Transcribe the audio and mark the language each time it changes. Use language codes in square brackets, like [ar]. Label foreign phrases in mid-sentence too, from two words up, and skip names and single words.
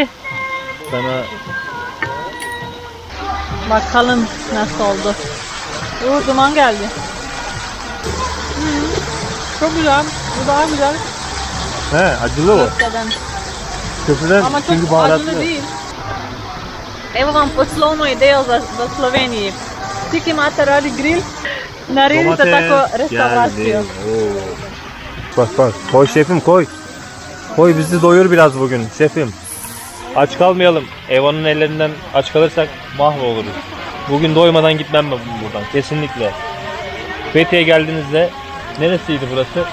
[tr] Sana bakalım nasıl oldu. Duman geldi. Çok güzel. Bu daha güzel. He, acılı o. Köfteden. Köprüden Ama çünkü çok baharatlı. acılı değil. [sl] Evo vam poslovno idejo za Sloveniji. Vsi, ki imate radi grill, naredite tako restauracijo. [tr] Bak bak, koy şefim koy. Koy bizi doyur biraz bugün şefim. Aç kalmayalım. Eva'nın ellerinden aç kalırsak mahvoluruz. Bugün doymadan gitmem ben buradan kesinlikle. Fethiye geldiğinizde neresiydi burası?